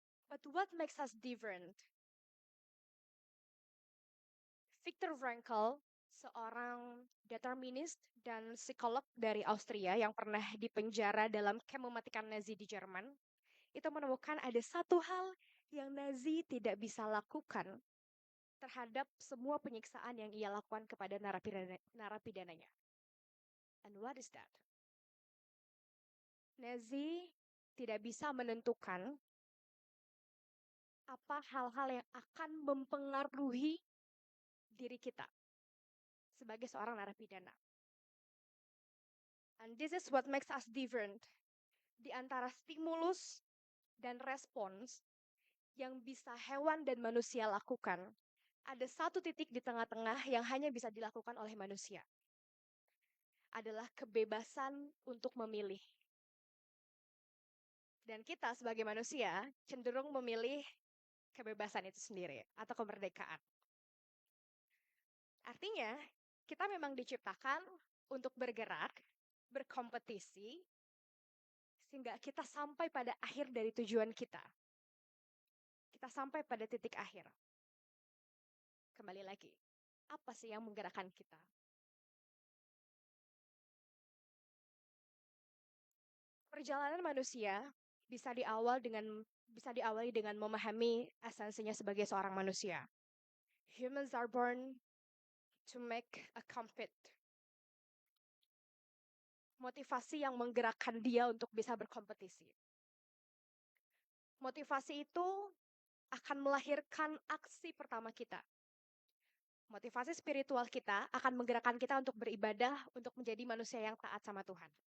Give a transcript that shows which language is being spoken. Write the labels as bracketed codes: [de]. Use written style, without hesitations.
[en] But what makes us different? [id] Viktor Frankl, seorang determinist dan psikolog dari Austria yang pernah dipenjara dalam kamp mematikan Nazi di Jerman, itu menemukan ada satu hal yang Nazi tidak bisa lakukan terhadap semua penyiksaan yang ia lakukan kepada narapidananya. [en] And what is that? [id] Nazi tidak bisa menentukan apa hal-hal yang akan mempengaruhi diri kita sebagai seorang narapidana. [en] And this is what makes us different. [id] Di antara stimulus dan respons yang bisa hewan dan manusia lakukan, ada satu titik di tengah-tengah yang hanya bisa dilakukan oleh manusia. Adalah kebebasan untuk memilih. Dan kita sebagai manusia cenderung memilih kebebasan itu sendiri atau kemerdekaan. Artinya, kita memang diciptakan untuk bergerak, berkompetisi, sehingga kita sampai pada akhir dari tujuan kita. Kita sampai pada titik akhir. Kembali lagi, apa sih yang menggerakkan kita? Perjalanan manusia bisa diawali dengan memahami esensinya sebagai seorang manusia. [en] Humans are born to make a compete. [id] Motivasi yang menggerakkan dia untuk bisa berkompetisi. Motivasi itu akan melahirkan aksi pertama kita. Motivasi spiritual kita akan menggerakkan kita untuk beribadah, untuk menjadi manusia yang taat sama Tuhan.